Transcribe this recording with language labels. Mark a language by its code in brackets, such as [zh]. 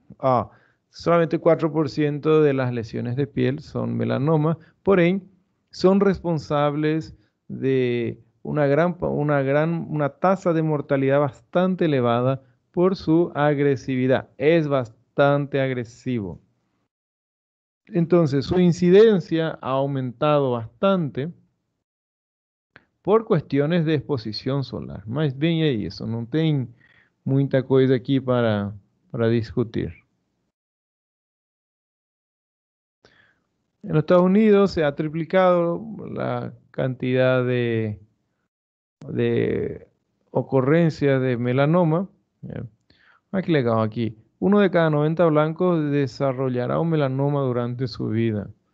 [es] Ah, solamente 4% de las lesiones de piel son melanoma, porém son responsables de una tasa de mortalidad bastante elevada por su agresividad. Es bastante agresivo. Entonces, su incidencia ha aumentado bastante por cuestiones de exposición solar. [pt] Mas bem é isso, não tem muita coisa aqui para discutir. [es] En los Estados Unidos se ha triplicado la cantidad de ocurrencias de melanoma. Ah, qué legal aquí. Uno de cada 90 blancos desarrollará un melanoma durante su vida.